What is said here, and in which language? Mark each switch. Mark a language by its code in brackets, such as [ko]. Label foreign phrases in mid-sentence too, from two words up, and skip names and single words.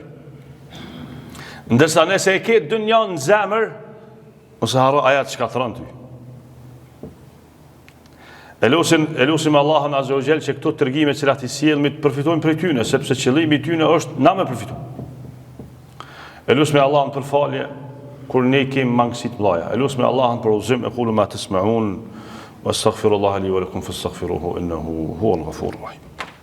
[sq] Ndërsa nëse e ke dynjan në zemër, ose haro aja të shkatëron ty. Elusim Allahun [ar] عز وجل [sq] që këto tërgime që i sjellmi të përfitojmë prej tyne, sepse qëllimi i tyne është na me përfitu. Elusim Allahun për falje kur ne kemi mangësi të mëdha. Elusim Allahun për udhëzim, [ar] أقول ما تسمعون وأستغفر الله لي ولكم فاستغفروه إنه هو الغفور الرحيم.